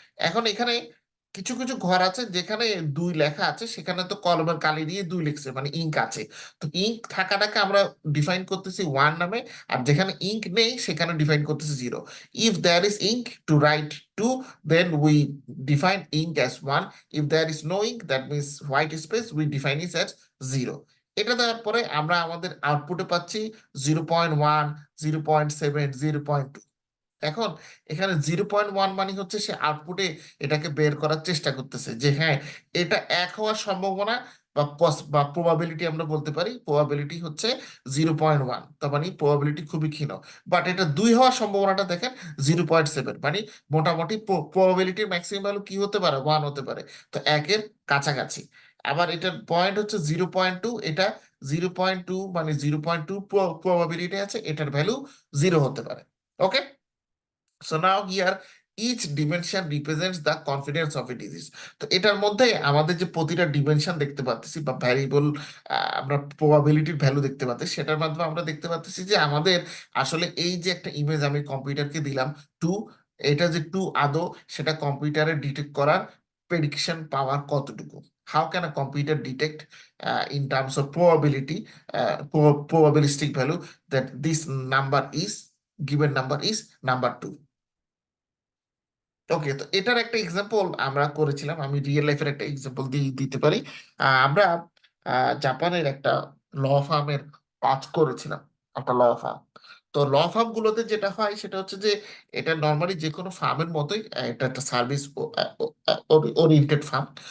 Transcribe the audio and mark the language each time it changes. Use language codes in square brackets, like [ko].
[bn] এখন এখানে কিছু কিছু ঘর আছে যেখানে 2 লেখা আছে, সেখানে তো কলমের কালি দিয়ে 2 লিখছে, মানে ইঙ্ক আছে। তো ইঙ্ক থাকাটাকে আমরা ডিফাইন করতেছি 1 নামে, আর যেখানে ইঙ্ক নেই সেখানে ডিফাইন করতেছি 0। [en] If there is ink to write 2, then we define ink as 1. If there is no ink, that means white space, we define it as 0। [bn] এটা দেওয়ার পরে আমরা আমাদের আউটপুটে পাচ্ছি 0.1, 0.7, 0.2। এখন এখানে 0.1 মানে হচ্ছে সে আউটপুটে এটাকে বের করার চেষ্টা করতেছে যে হ্যাঁ, এটা 1 হওয়ার সম্ভাবনা বা বা প্রবাবিলিটি আমরা বলতে পারি, প্রবাবিলিটি হচ্ছে 0.1, তার মানে প্রবাবিলিটি খুবই ক্ষীণ। বাট এটা 2 হওয়ার সম্ভাবনাটা দেখেন 0.7, মানে মোটামুটি প্রবাবিলিটির ম্যাক্সিমাম ভ্যালু কি হতে পারে, 1 হতে পারে। তো 1-এর কাছাকাছি। আবার এটার পয়েন্ট হচ্ছে 0.2, এটা 0.2 মানে 0.2 প্রবাবিলিটি আছে, এটার ভ্যালু 0 হতে পারে। ওকে। [en] So now here each dimension represents the confidence of a disease. [bn] তো এটার মধ্যে আমাদের যে প্রতিটা ডিমেনশন দেখতে পাচ্ছি বা ভ্যারিয়েবল, আমরা প্রবাবিলিটির ভ্যালু দেখতে পাচ্ছি, সেটার মাধ্যমে আমরা দেখতে পাচ্ছি যে আমাদের আসলে এই যে একটা ইমেজ আমি কম্পিউটারকে দিলাম 2, এটা যে 2 আদৌ সেটা কম্পিউটারে ডিটেক্ট করার প্রেডিকশন পাওয়ার কতটুকু। [en] How can a computer detect in terms of probability, probabilistic value, that this number is, given number is number 2? [bn] ওকে, তো এটার একটা এক্সাম্পল আমরা করেছিলাম, আমি রিয়েল লাইফের একটা এক্সাম্পল দিয়ে দিতে পারি। আমরা জাপানের একটা ল ফার্মের কাজ করেছিলাম, একটা ল ফার্ম। তো ল ফার্ম গুলোতে যেটা হয় সেটা হচ্ছে যে এটা নর্মালি যে কোনো ফার্মের মতোই, এটা একটা সার্ভিস ওরিয়েন্টেড ফার্ম।